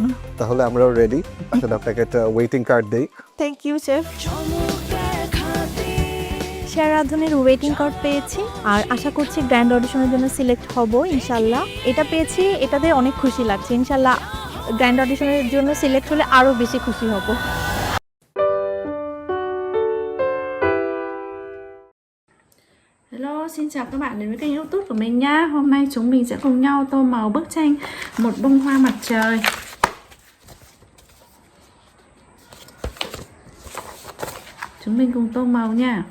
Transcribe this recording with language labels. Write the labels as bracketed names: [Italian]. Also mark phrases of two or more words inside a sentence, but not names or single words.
[Bangla] তাহলে আমরাও রেডি। এখন আপনাকে একটা [English] waiting card [Bangla] দেই। [English] Thank you chef. [Bangla] সেরা রাঁধুনির [English] waiting card [Bangla] পেয়েছি, আর আশা করছি [English] grand audition [Bangla] জন্য সিলেক্ট হব ইনশাল্লাহ। এটা পেয়েছি, এটাতে অনেক খুশি লাগছে। ইনশাল্লাহ [English] grand audition [Bangla] জন্য সিলেক্ট হলে আরও বেশি খুশি হব। [Vietnamese] Hello, xin chào các bạn đến với kênh YouTube của mình nha. Hôm nay chúng mình sẽ cùng nhau tô màu bức tranh Một bông hoa mặt trời. Chúng mình cùng tô màu nha.